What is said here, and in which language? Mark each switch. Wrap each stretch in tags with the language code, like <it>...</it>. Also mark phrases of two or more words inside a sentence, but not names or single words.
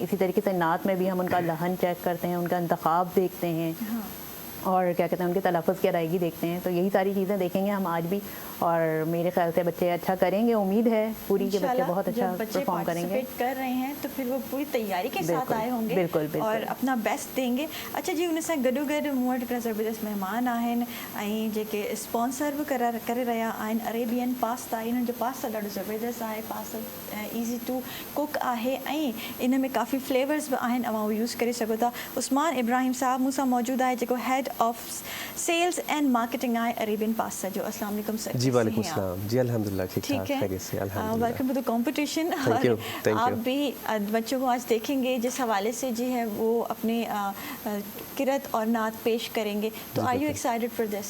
<ur>اسی طریقے سے نعت میں بھی ہم ان کا لحن چیک کرتے ہیں، ان کا انتخاب دیکھتے ہیں اور کیا کہتے ہیں ان کے تلفظ کی ادائیگی دیکھتے ہیں. تو یہی ساری چیزیں دیکھیں گے ہم آج بھی اور میرے خیال سے بچے اچھا کریں گے، امید ہے پوری کے بچے بہت اچھا پرفارم کریں گے. کر رہے ہیں تو پھر وہ پوری تیاری کے ساتھ آئے ہوں گے بالکل، بالکل. اور اپنا بیسٹ دیں گے.</ur> <sd>अच्छा जी, उन सां गॾो गॾु मूं वटि हिकिड़ा ज़बरदस्त महिमान आहिनि ऐं जेके स्पॉन्सर बि करे रहिया आहिनि अरेबियन पास्ता। इन्हनि जो पास्ता ॾाढो ज़बरदस्त आहे, पास्ता</sd> <en>easy to cook</en> <sd>आहे ऐं इन में काफ़ी फ्लेवर्स बि आहिनि, अवां उहो यूज़ करे सघो था। उस्मान इब्राहिम साहब मूंसां मौजूदु आहे जेको</sd> <en>head of sales and marketing</en> <sd>आहे अरेबियन पास्ता जो।</sd> <ar>السلام عليكم</ar> <sd>सर।</sd> <ar>जी وعليكم السلام.</ar> <ur>جی الحمدللہ ٹھیک ٹھاک، خیریت سے الحمدللہ.</ur> <en>Welcome to the competition. Thank you.</en> <ur>آپ بھی بچوں کو آج دیکھیں گے جس حوالے سے جی ہے وہ اپنے قرأت اور نعت پیش کریں گے، تو</ur> <en>are you excited for this?</en>